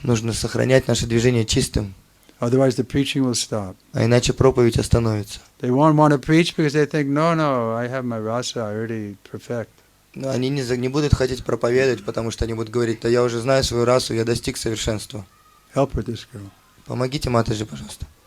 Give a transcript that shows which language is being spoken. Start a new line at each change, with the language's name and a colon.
Russian: Нужно сохранять наше движение чистым,
English: Otherwise the preaching will stop.
Russian: а иначе проповедь остановится.
English: They won't want to preach because they think, no, I have my rasa, I already perfect.
Russian: Но они не будут хотеть проповедовать, потому что они будут говорить, да я уже знаю свою расу, я достиг совершенства.
English: Help her, this girl.
Russian: Помогите Матаджи, пожалуйста.